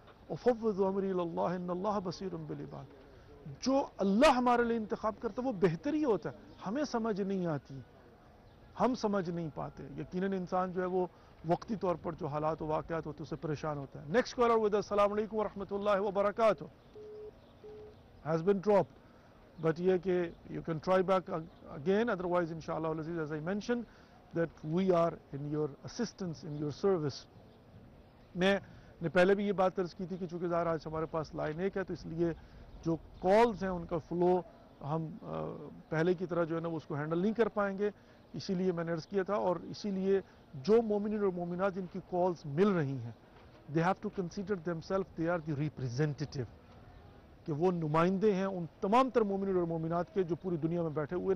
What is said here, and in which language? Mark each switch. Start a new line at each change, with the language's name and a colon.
Arabic: افوض امری الی اللہ ان اللہ بصیر بالعباد.
Urdu: جو اللہ ہمارے لیے انتخاب کرتا ہے وہ بہتر ہی ہوتا ہے. ہمیں سمجھ نہیں آتی, ہم سمجھ نہیں پاتے. یقیناً انسان جو ہے وہ وقتی طور پر جو حالات و واقعات ہوتے ہیں اسے پریشان ہوتا ہے.
English: Next caller with السلام علیکم ورحمۃ اللہ وبرکاتہ. has been dropped, but
Urdu: یہ کہ
English: you can try back again, otherwise inshallah as I mentioned that we are in your assistance, in your service.
Urdu: میں نے پہلے بھی یہ بات عرض کی تھی کہ چونکہ ظاہر آج ہمارے پاس لائن ایک ہے تو اس لیے جو کالز ہیں ان کا فلو ہم پہلے کی طرح جو ہے نا اس کو ہینڈل نہیں کر پائیں گے, اسی لیے میں نے عرض کیا تھا. اور اسی لیے جو مومنین اور مومنات جن کی کالز مل رہی ہیں
English: they have to consider themselves they are the representative,
Urdu: کہ وہ نمائندے ہیں ان تمام تر مومنین اور مومنات کے جو پوری دنیا میں بیٹھے ہوئے.